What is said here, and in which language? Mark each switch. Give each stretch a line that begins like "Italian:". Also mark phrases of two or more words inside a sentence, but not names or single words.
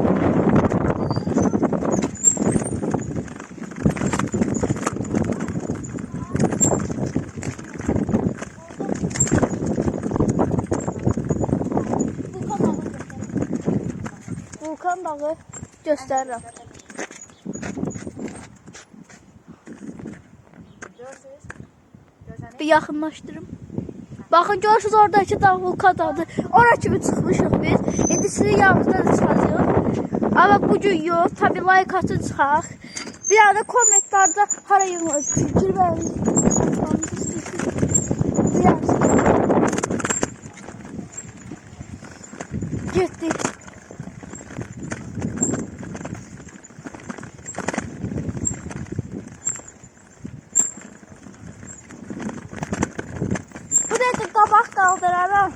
Turkish: Vulkan dağı gösteririm.
Azerbaijani: Bir yaxınlaşdırım. Baxın görürsünüz oradakı dağ Vulkan dağıdır. Ora kimi çıxmışıq biz. İndi sizin yanınızda da çıxacağıq.
Turkish: Ama bugün yok. Tabi like atın çıxaq.
Azerbaijani: Bir anda kommentlərdə hara fikir verin. Getdik. Qabaq qaldıraram.